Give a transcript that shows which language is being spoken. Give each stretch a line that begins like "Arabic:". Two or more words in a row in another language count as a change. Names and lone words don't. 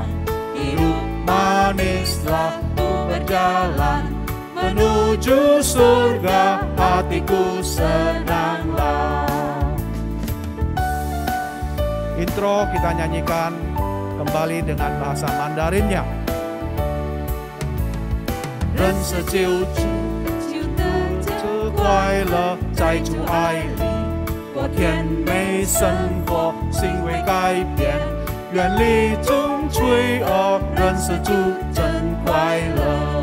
Indonesian: Hidup manislah ku berjalan menuju surga, hatiku senanglah. Intro kita nyanyikan kembali dengan bahasa Mandarinnya.
Chinese: 人生就得这快乐，在主爱里过甜美生活，行为改变，远离种罪恶，认识主真快乐。